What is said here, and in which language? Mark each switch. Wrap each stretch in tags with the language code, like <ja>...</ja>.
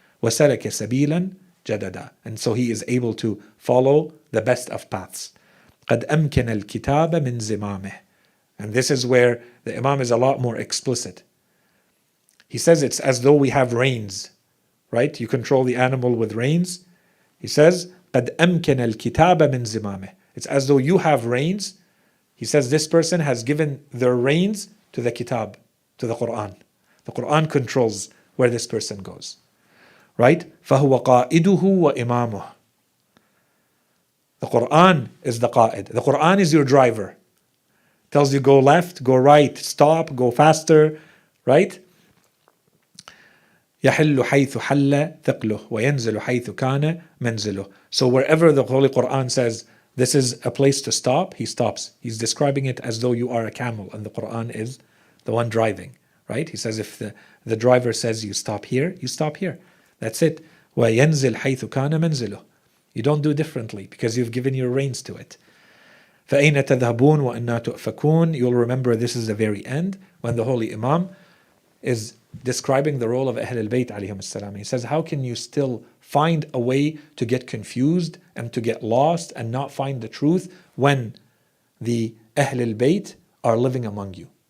<ar>وسلك سبيلا جددا.</ar> <en>And so he is able to follow the best of paths.</en> <ar>قد أمكن الكتاب من زمامه.</ar> <en>And this is where the Imam is a lot more explicit. He says it's as though we have reins. Right? You control the animal with reins. He says,</en> <ar>قَدْ أَمْكَنَ الْكِتَابَ مِنْ زِمَامِهِ.</ar> <en>It's as though you have reins. He says this person has given their reins to the kitab, to the Quran. The Quran controls where this person goes. Right?</en> <ar>فَهُوَ قَائِدُهُ وَإِمَامُهُ.</ar> <en>The Quran is the qa'id. The Quran is your driver. Tells you go left, go right, stop, go faster. Right?</en> <ar>يحل حيث حل ثقله وينزل حيث كان منزله.</ar> <en>So wherever the Holy Quran says this is a place to stop, he stops. He's describing it as though you are a camel and the Quran is the one driving. Right? He says if the driver says you stop here, you stop here. That's it.</en> <ar>وينزل حيث كان منزله.</ar> <en>You don't do differently because you've given your reins to it.</en> <ar>فأين تذهبون وأنا تؤفكون.</ar> <en>You'll remember this is the very end when the Holy Imam is describing the role of Ahl al-Bayt alayhim as-salam. He says, how can you still find a way to get confused and to get lost and not find the truth when the Ahl al-Bayt are living among you?</en>